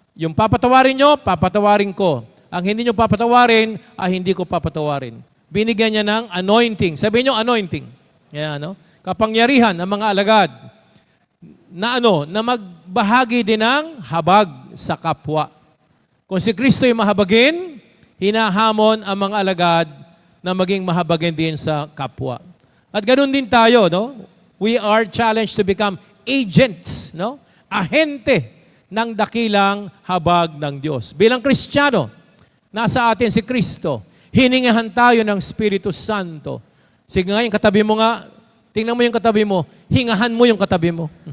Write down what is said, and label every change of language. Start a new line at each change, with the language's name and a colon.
Filipino: Yung papatawarin nyo, papatawarin ko. Ang hindi nyo papatawarin, hindi ko papatawarin. Binigyan niya ng anointing. Sabihin nyo, anointing. Yeah, no? kapangyarihan ng mga alagad na magbahagi din ng habag sa kapwa. Kung si Kristo ay mahabagin, hinahamon ang mga alagad na maging mahabagin din sa kapwa. At ganoon din tayo, no?
English: We are challenged to become agents, no?
Filipino: Ahente ng dakilang habag ng Diyos. Bilang Kristiyano, nasa atin si Kristo. Hiningahan tayo ng Espiritu Santo. Sige nga, yung katabi mo nga, tingnan mo yung katabi mo, hingahan mo yung katabi mo.